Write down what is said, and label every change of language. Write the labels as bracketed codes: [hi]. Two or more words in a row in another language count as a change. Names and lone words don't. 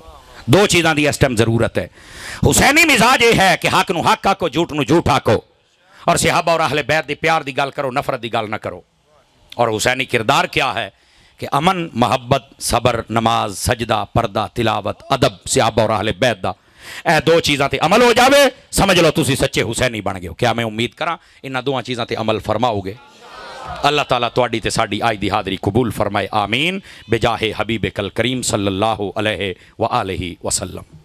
[pa] 2 چیزاں دی اس ٹائم ضرورت ہے. حسینی مزاج یہ ہے کہ حق نو حق آکو جھوٹ نو جھوٹ آکو اور صحابہ اور اہل بیت دی پیار دی گل کرو نفرت دی گل نہ کرو. اور حسینی کردار کیا ہے کہ امن محبت صبر نماز سجدہ پردہ تلاوت ادب صحابہ اور اہل بیت دا اے 2 چیزاں تے عمل ہو جاوے سمجھ لو تسی سچے حسینی بن گئے ہو. کیا میں امید کراں انہاں 2 چیزاں تے عمل فرماؤ گے؟ اللہ تعالیٰ تواڈی تے ساڈی آج دی حاضری قبول فرمائے [ar] آمین بجاہ حبیب کل کریم صلی اللہ علیہ وآلہ وسلم.